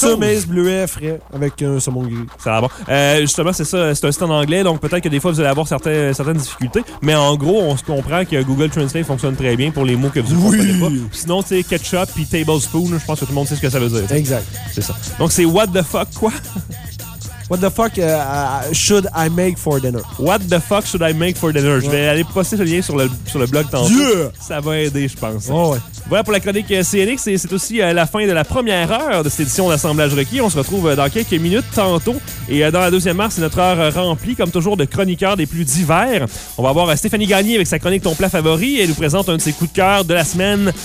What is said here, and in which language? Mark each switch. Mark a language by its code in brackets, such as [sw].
[fr] C'est ça, maïs bleuet frais avec un saumon gris. Ça va bon. Justement, c'est ça. C'est un site en anglais, donc peut-être que des fois, vous allez avoir certaines difficultés. Mais en gros, on se comprend que Google Translate fonctionne très bien pour les mots que vous ne comprenez pas. Sinon, c'est ketchup puis tablespoon. Je pense que tout le monde sait ce que ça veut dire. Exact. C'est ça. Donc, c'est [en] what the fuck [fr] quoi? [en] What the fuck should I make for dinner? What the fuck should I make for dinner? [fr] Je vais aller poster ce lien sur le blog tantôt. [en] Yeah! [fr] Ça va aider, je pense. Oh, ouais. Voilà pour la chronique CNX. C'est aussi la fin de la première heure de cette édition d'Assemblage requis. On se retrouve dans quelques minutes tantôt. Et dans la deuxième heure, c'est notre heure remplie, comme toujours, de chroniqueurs des plus divers. On va voir Stéphanie Gagné avec sa chronique Ton plat favori. Elle nous présente un de ses coups de cœur de la semaine.